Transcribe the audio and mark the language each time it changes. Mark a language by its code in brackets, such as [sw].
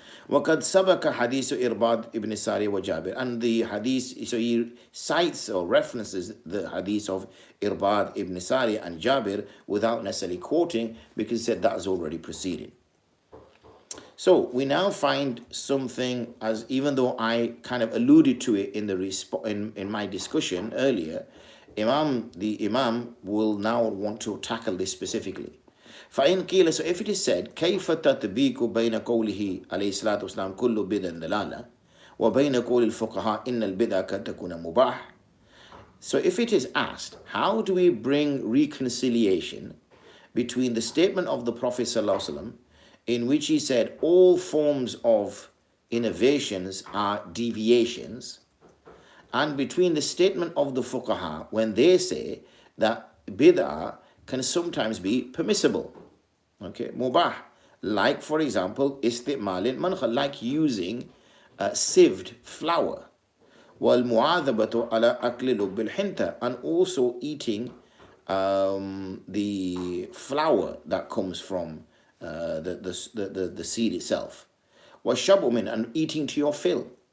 [ar] وَقَدْ سَبَكَ حَدِيثُ إِرْبَادِ [en] ibn Sari wa Jabir. And the hadith, so he cites or references the hadith of Irbad ibn Sari and Jabir without necessarily quoting, because he said that has already preceded. So we now find something, as even though I kind of alluded to it in my discussion earlier, the Imam will now want to tackle this specifically. [ar] فإن قيل, [en] so if it is said [ar] كيف تطبيق بين قوله عليه الصلاة والسلام كل بدعة ضلالة وبين قول الفقهاء إن البدعة قد تكون مباح. [en] So if it is asked, how do we bring reconciliation between the statement of the Prophet ﷺ, in which he said all forms of innovations are deviations, and between the statement of the fuqaha when they say that bid'ah can sometimes be permissible, okay, mubah, like for example [ar] isti'mal mankhal, [en] like using sieved flour, [ar] wal mu'adhabatu ala akli lubbil hinta, [en] and also eating the flour that comes from the seed itself, [ar] wa shabu min, [en] and eating to your fill.